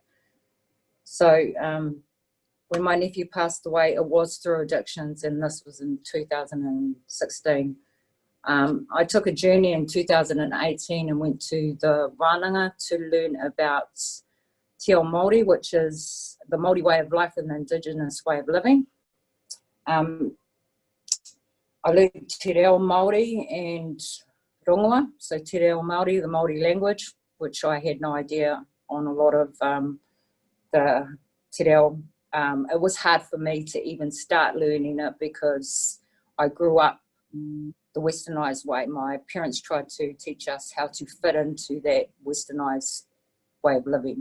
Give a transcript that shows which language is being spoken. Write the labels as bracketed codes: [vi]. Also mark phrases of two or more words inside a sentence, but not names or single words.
[en] So when my nephew passed away, it was through addictions, and this was in 2016. I took a journey in 2018 and went to the Wānanga to learn about [mi] Te Ao Māori, [en] which is the Māori way of life and the Indigenous way of living. I learned [mi] Te Reo Māori [en] and Rongoa, so [mi] Te Reo Māori, [en] the Māori language, which I had no idea on a lot of the [mi] Te Reo. [en] It was hard for me to even start learning it because I grew up the Westernised way. My parents tried to teach us how to fit into that Westernised way of living.